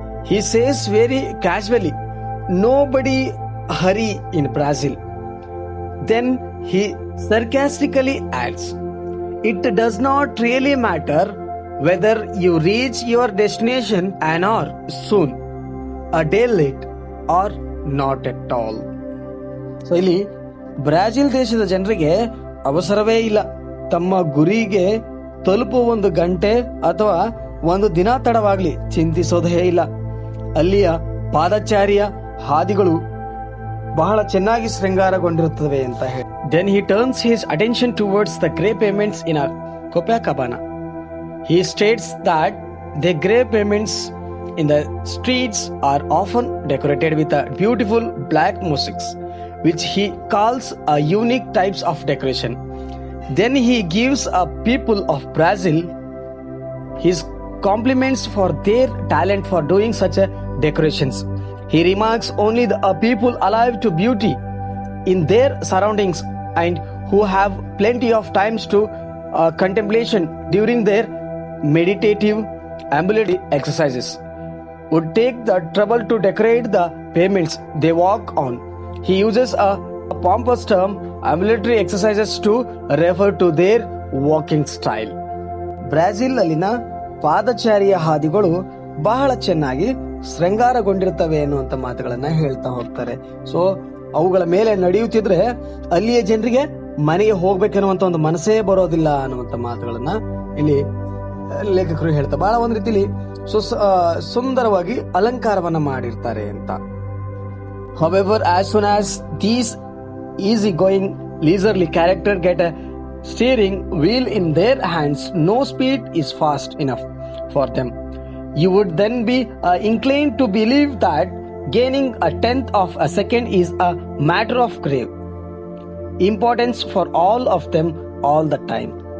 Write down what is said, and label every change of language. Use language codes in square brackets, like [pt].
[en] He says very casually, "Nobody hurry in Brazil." Then he sarcastically adds, "It does not really matter whether you reach your destination an hour soon, a day late or not at all." [kn] So ಇಲ್ಲಿ Brazil ದೇಶದ ಜನರಿಗೆ ಅವಸರವೇ ಇಲ್ಲ. ತಮ್ಮ ಗುರಿಗೆ ತಲುಪುವ 1 ಗಂಟೆ ಅಥವಾ 1 ದಿನ ತಡವಾಗ್ಲಿ ಚಿಂತಿಸೋದೇ ಇಲ್ಲ. ಅಲ್ಲಿಯ ಪಾದಚಾರಿಯ ಹಾದಿಗಳು ಬಹಳ ಚೆನ್ನಾಗಿ ಶೃಂಗಾರಗೊಂಡಿರುತ್ತವೆ ಅಂತ ಹೇಳಿ. [en] Then he turns his attention towards the grey pavements in Copacabana. He states that the grey pavements in the streets are often decorated with a beautiful black mosaics, which he calls a unique types of decoration. Then he gives a people of Brazil his compliments for their talent for doing such a decorations. He remarks only the people alive to beauty in their surroundings and who have plenty of times to contemplation during their meditative ambulatory exercises would take the trouble to decorate the pavements they walk on. He uses a pompous term, ambulatory exercises, to refer to their walking style. [kn] Brazil ಅಲ್ಲಿನ ಪಾದಚಾರಿಯ ಹಾದಿಗಳು ಬಹಳ ಚೆನ್ನಾಗಿ ಶೃಂಗಾರಗೊಂಡಿರ್ತವೆ ಅನ್ನುವಂಥ ಮಾತುಗಳನ್ನ ಹೇಳ್ತಾ ಹೋಗ್ತಾರೆ. So ಅವುಗಳ ಮೇಲೆ ನಡೆಯುತ್ತಿದ್ರೆ ಅಲ್ಲಿಯ ಜನರಿಗೆ ಮನೆಗೆ ಹೋಗ್ಬೇಕನ್ನುವಂತ ಒಂದು ಮನಸ್ಸೇ ಬರೋದಿಲ್ಲ ಅನ್ನುವಂಥ ಮಾತುಗಳನ್ನ ಇಲ್ಲಿ ಲೇಖಕರು ಹೇಳ್ತಾರೆ. ಬಹಳ ಒಂದ್ ರೀತಿಲಿ ಸುಂದರವಾಗಿ ಅಲಂಕಾರವನ್ನ ಮಾಡಿರ್ತಾರೆ ಅಂತ. [en] However, as soon as these easy-going, leisurely character get a steering wheel in their hands, no speed is fast enough for them. You would then be inclined to believe that gaining a 1/10 of a second is a matter of grave importance for all of them all the time.